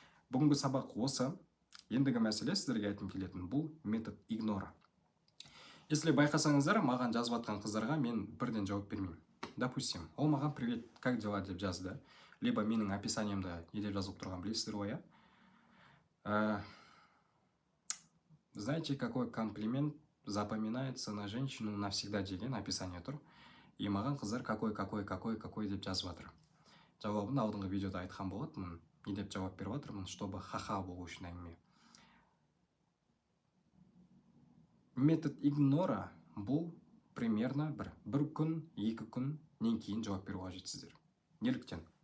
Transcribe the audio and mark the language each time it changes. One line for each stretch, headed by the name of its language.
Kazakh: Бүгінгі сабақ осы. Ендігі мәселе сіздерге айтқым келетін бұл метод игнора. Если байқасаңыздар, маған жазып жатқан қыздарға мен бірден жауап бермеймін. Допустим, ол маған
Russian: привет, как дела
Kazakh: деп жазды. Либо менің описаниемда не деп жазылып тұрған білесіздер ғой, иә?
Russian: Знаете, какой комплимент запоминается на женщину навсегда
Kazakh: деген описание тұр. И маған қыздар какой деп жазып жатыр. Жауабын алдыңғы видеода айтқан болатынмын. Не деп жауап беріп жатырмын, чтобы ха-ха болу үшін әңгіме. Метод игнора бұл примерно бір күн, 2 күннен кейін жауап беру қажетсіздер. Неліктен?